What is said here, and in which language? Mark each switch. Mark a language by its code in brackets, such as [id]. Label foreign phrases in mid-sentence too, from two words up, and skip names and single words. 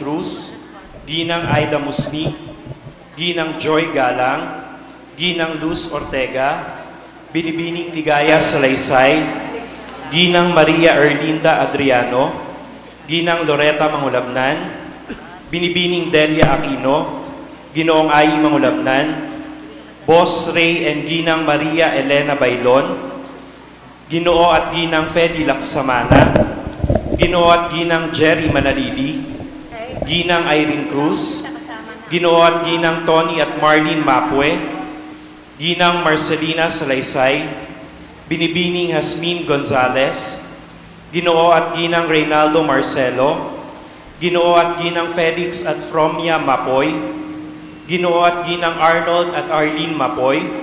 [tl] Cruz, Ginang Aida Musni, Ginang Joy Galang, Ginang Luz Ortega, Binibining Ligaya Salaysay, Ginang Maria Erlinda Adriano, Ginang Loretta Mangulabnan, Binibining Delia Aquino, Ginoong Ai Mangulabnan, Boss Ray and Ginang Maria Elena Bailon, Ginoo at Ginang Fedi Laksamana, Ginoo at Ginang Jerry Manalili, Ginang Irene Cruz, Ginoo at Ginang Tony at Marlene Mapue, Ginang Marcelina Salaysay, Binibining Hasmin Gonzales, Ginoo at Ginang Reynaldo Marcelo, Ginoo at Ginang Felix at Fromia Mapoy, Ginoo at Ginang Arnold at Arlene Mapoy,